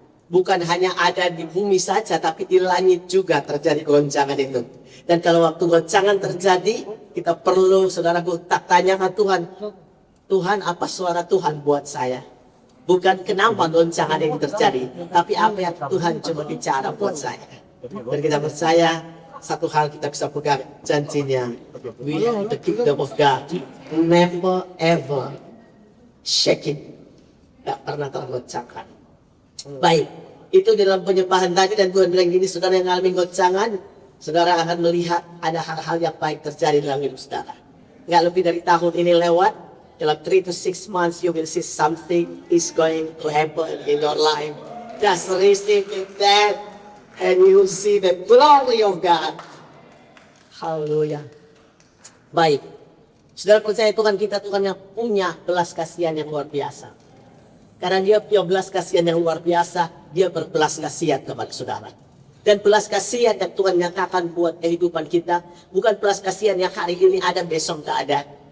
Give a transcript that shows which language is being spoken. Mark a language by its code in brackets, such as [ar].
[id] Bukan hanya ada di bumi saja, tapi di langit juga terjadi goncangan itu. Dan kalau waktu goncangan terjadi, kita perlu, saudaraku, tak tanyakan Tuhan, Tuhan apa suara Tuhan buat saya? Bukan kenapa goncangan ini terjadi, tapi apa yang Tuhan coba bicara buat saya. Dan kita percaya, satu hal kita bisa pegang janjinya. [en] We are the kingdom of God, never ever shaking. [id] Gak pernah tergoncangkan. Baik, itu dalam penyembahan tadi, dan Tuhan bilang gini, saudara yang mengalami goncangan, saudara akan melihat ada hal-hal yang baik terjadi dalam hidup saudara. Nggak lebih dari tahun ini lewat, dalam [en] 3 to 6 months you will see something is going to happen in your life. Just receive that and you will see the glory of God. [id] Haleluya. Baik, saudara percaya Tuhan kita Tuhan yang punya belas kasihan yang luar biasa. Karena dia punya belas kasihan yang luar biasa, dia berbelas kasihan kepada saudara. Dan belas kasihan yang Tuhan nyatakan buat kehidupan kita, bukan belas kasihan yang hari ini ada, besok gak ada.